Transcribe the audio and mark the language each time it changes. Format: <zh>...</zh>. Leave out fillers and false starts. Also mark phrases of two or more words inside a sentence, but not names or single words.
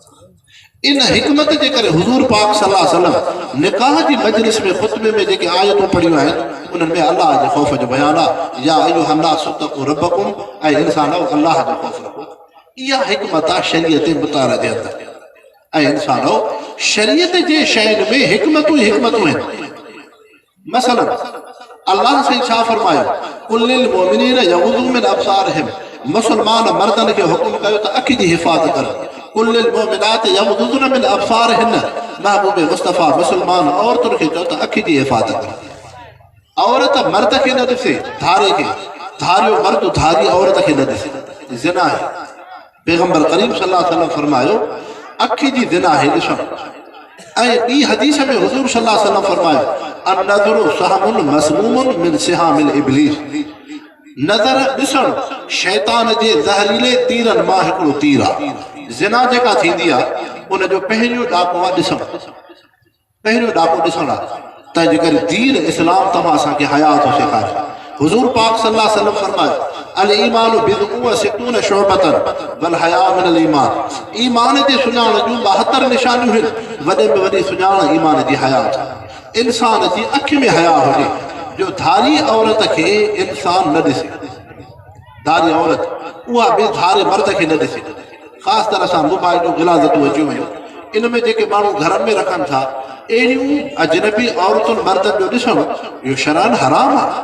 <sd>इन हिकमत जे करे हुज़ूर पाक</sd> <ar>صلى الله عليه وسلم</ar> <sd>निकाह जी मजलिस में ख़ुतबे में जेके आयतूं पढ़ियूं आहिनि उन्हनि में अल्लाह जे ख़ौफ़ जो बयानु आहे</sd> <ar>يا أيها الناس اتقوا ربكم</ar> <sd>ऐं इंसानो अल्लाह जो ख़ौफ़ रखो इहा हिकमत आहे शरीयत मुतारा जे अंदरि ऐं इंसानो शरीयत जे शयुनि में हिकमतूं ई हिकमतूं आहिनि मसलन अल्लाह साईं छा फरमायो</sd> <ar>قل للمؤمنين يغضوا من أبصارهم</ar> <sd>मुस्लमान मर्दनि खे हुकुम कयो त अखि जी हिफ़ाज़त कनि</sd> <ar>قل للمؤمنات يغضضن من أبصارهن</ar> <sd>महबूब मुस्तफ़ा मुस्लमान औरतुनि खे चयो त अखि जी हिफ़ाज़त कनि औरत मर्द खे न ॾिसे धारे खे धारियो मर्द धारी औरत खे न ॾिसे ज़िना आहे पैगंबर करीम</sd> <ar>صلى الله عليه وسلم</ar> <sd>फरमायो अखि जी ज़िना आहे ॾिसणु ऐं ॿी हदीस में हुज़ूर</sd> <ar>صلى الله عليه وسلم</ar> <sd>फरमायो</sd> <ar>النظر سهم مسموم من سهام إبليس</ar> <sd>नज़र ॾिसणु शैतान जे ज़हरीले तीरनि मां हिकिड़ो तीर आहे ज़िना जेका थींदी आहे उन जो पहिरियों ॾाको आहे ॾिसणु पहिरियों ॾाको ॾिसणु आहे तंहिंजे करे दीन इस्लाम तव्हां असांखे हया थो सेखारे हुज़ूर पाक</sd> <ar>صلى الله عليه وسلم</ar> <sd>फरमायो</sd> <ar>الإيمان بضع وستون شعبة والحياء من الإيمان</ar> <sd>ईमान जे सुञाण जूं 72 निशानियूं आहिनि वॾे में वॾी सुञाण ईमान जी हयात इंसान जी अखि में हया हुजे जो धारी औरत खे इंसान न ॾिसे धारी औरत उहा बि धारे मर्द खे न ॾिसे ख़ासि तरह सां मोबाइल जूं गिलाज़तूं अची वयूं इन में जेके माण्हू घरनि में रखनि था अहिड़ियूं अजनबी औरतुनि मर्दनि जो ॾिसणु इहो शरअन हराम आहे</sd>